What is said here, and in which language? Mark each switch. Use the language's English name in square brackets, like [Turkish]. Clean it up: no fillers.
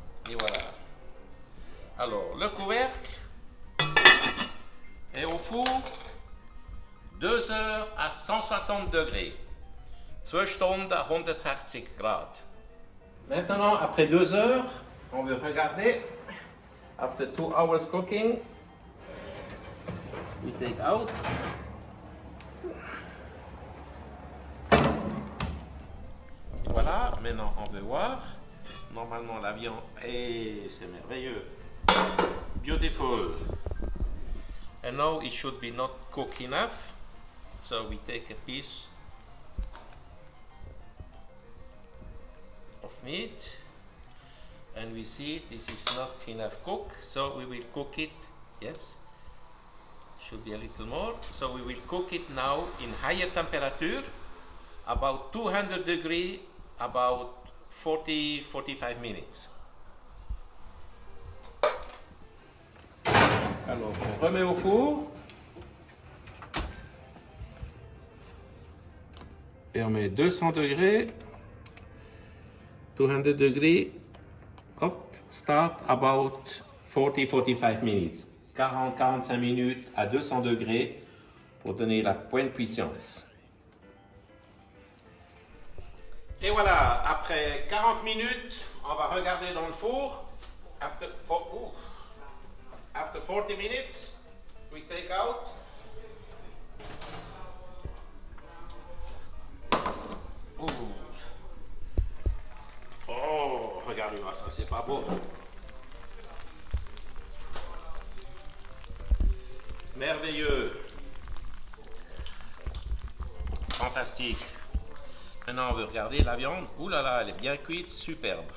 [French] Et voilà. Alors, le couvercle est au four 2 heures à 160 degrés. [German] 2 Stunden [French] à 160 Grad. Maintenant, après 2 heures, on veut regarder. [English] After 2 hours cooking, we take out. [French] Et voilà, maintenant on veut voir. Normalement la viande, et c'est merveilleux. [English] Beautiful. And now it should be not cooked enough. So we take a piece of meat and we see this is not enough cooked, so we will cook it. Yes, should be a little more. So we will cook it now in higher temperature, about 200 degrees, about 40-45 minutes. [French] Alors on remet au four et on met 200 degrés, 200 degrés, hop, [English] start about 40-45 minutes, 40-45 minutes [French] à 200 degrés pour donner la pleine puissance. Et voilà, après 40 minutes, on va regarder dans le four. [English] After 40 minutes, we take out. [French] Oh, regardez-moi ça, c'est pas beau. Merveilleux. Fantastique. Maintenant, on veut regarder la viande. Ouh là là, elle est bien cuite, superbe.